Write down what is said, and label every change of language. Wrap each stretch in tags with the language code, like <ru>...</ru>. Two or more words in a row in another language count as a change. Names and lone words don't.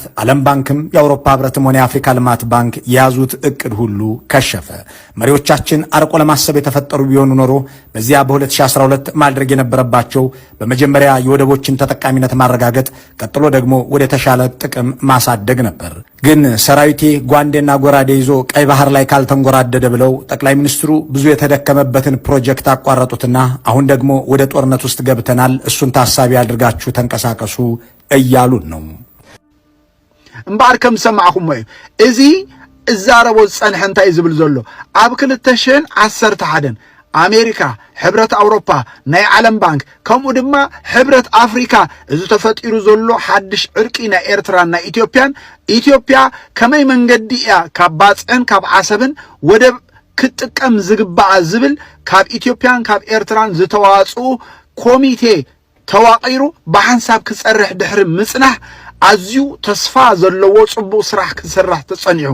<am>ዓለም ባንክም የአውሮፓ ህብረትም ሆነ የአፍሪካ ልማት ባንክ የያዙት እቅድ ሁሉ ከሸፈ። መሪዎቻችን አርቆ ለማሰብ የተፈጠሩ ቢሆኑ ኖሮ በዚያ በ2012 ማድረግ የነበረባቸው በመጀመሪያ የወደቦችን ተጠቃሚነት ማረጋገጥ፣ ቀጥሎ ደግሞ ወደ ተሻለ ጥቅም ማሳደግ ነበር። ግን ሰራዊቴ ጓንዴና ጎራዴ ይዞ ቀይ ባህር ላይ ካልተንጎራደደ ብለው ጠቅላይ ሚኒስትሩ ብዙ የተደከመበትን ፕሮጀክት አቋረጡትና አሁን ደግሞ ወደ ጦርነት ውስጥ ገብተናል፣ እሱን ታሳቢ አድርጋችሁ ተንቀሳቀሱ እያሉን ነው።</am> <ti>እምባር ከም ሰማዕኹም ወይ እዚ እዛረቦ ጸንሕ እንታይ ዝብል ዘሎ ኣብ 2011 አሜሪካ፣ ሕብረት አውሮፓ፣ ናይ ዓለም ባንክ ከምኡ ድማ ሕብረት አፍሪካ እዚ ተፈጢሩ ዘሎ ሓድሽ ዕርቂ ናይ ኤርትራ ናይ ኢትዮጵያ ከመይ መንገዲ እያ ካብ ባፅዕን ካብ ዓሰብን ወደብ ክትጥቀም ዝግባኣ ዝብል ካብ ኢትዮጵያን ካብ ኤርትራን ዝተዋፅኡ ኮሚቴ ተዋቂሩ ብሓንሳብ ክጸርሕ ድሕሪ ምጽናሕ ኣዝዩ ተስፋ ዘለዎ ጽቡቕ ስራሕ ክስራሕ ተጸኒዑ</ti>